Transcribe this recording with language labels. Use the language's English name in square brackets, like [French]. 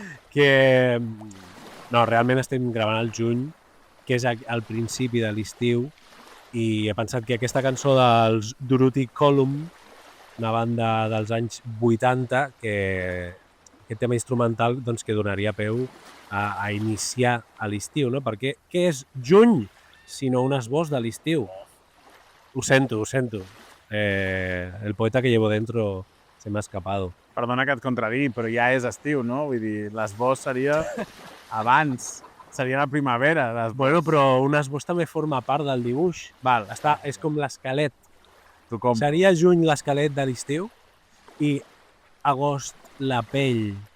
[Catalan] Que no, realment estem gravant al juny, que és al principi de l'estiu, i he pensat que aquesta cançó dels Dorothy Column, una banda dels anys 80, que aquest tema instrumental doncs, que donaria peu a iniciar a l'estiu, no? Perquè què és juny sinó un esbós de l'estiu? Ho sento. [Spanish] El poeta que llevo dentro se m'ha escapado. [Catalan] Perdona que et contradic, però ja és estiu, no? Vull dir, l'esbós seria abans, seria la primavera. Bueno, però un esbós també forma part del dibuix. Val, és com l'esquelet. Tu com? Seria juny l'esquelet de l'estiu i agost la pell...